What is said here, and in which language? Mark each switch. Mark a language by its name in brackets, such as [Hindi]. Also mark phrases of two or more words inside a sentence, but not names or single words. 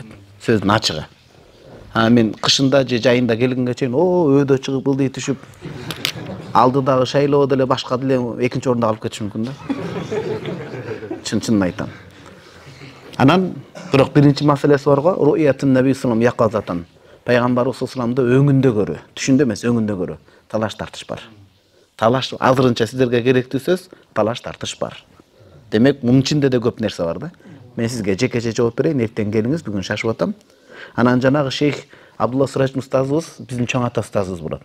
[Kyrgyz] Сөздүн ачыгы. Мен кышында же жайында келгенге чейин өйдө чыгып ылдый түшүп, алдыдагы шайлоо деле башка деле экинчи орунда калып кетиши мүмкүн да. Чын айтам. Анан бирок биринчи маселеси бар го, [Arabic] رؤية النبي صلى الله عليه وسلم [Kyrgyz] пайгамбарыбыз [Arabic] صلى الله عليه وسلم [Kyrgyz] өңүндө көрүү, түшүндө эмес, өңүндө көрүү. Талаш тартыш бар. Талаш азырынча сиздерге керектүү сөз, талаш тартыш бар. Демек, мунун ичинде да көп нерсе бар да. Мен сизге жекече жооп берейин, эртең келиңиз, бүгүн шашып атам. Анан жанагы Шейх Абдулла Сурач устазыбыз биздин чоң ата устазыбыз болот.